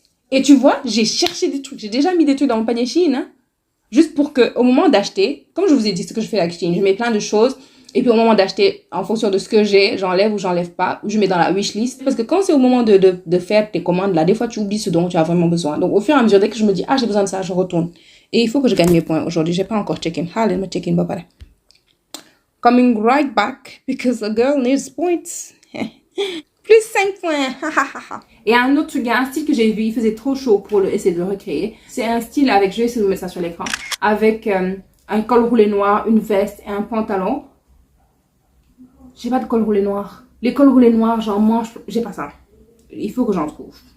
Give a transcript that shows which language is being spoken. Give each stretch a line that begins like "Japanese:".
French: Et tu vois, j'ai cherché des trucs. J'ai déjà mis des trucs dans mon panier Shein, hein, juste pour que, au moment d'acheter, comme je vous ai dit, ce que je fais avec Shein, je mets plein de choses. Et puis au moment d'acheter, en fonction de ce que j'ai, j'enlève ou j'enlève pas, ou je mets dans la wishlist. Parce que quand c'est au moment de faire tes commandes, là, des fois tu oublies ce dont tu as vraiment besoin. Donc au fur et à mesure, dès que je me dis, ah j'ai besoin de ça, je retourne. Et il faut que je gagne mes points aujourd'hui. J'ai pas encore check-in. Allez, me check-in, bah pareil.
English: Coming right back, because a girl needs points.
French: Plus 5 points. Et un autre truc, un style que j'ai vu, il faisait trop chaud pour essayer de le recréer. C'est un style avec, je vais essayer de vous mettre ça sur l'écran, avec un col roulé noir, une veste et un pantalon. J'ai pas de col roulé noir. Les cols roulés noirs, genre manche, j'ai pas ça. Il faut que j'en trouve.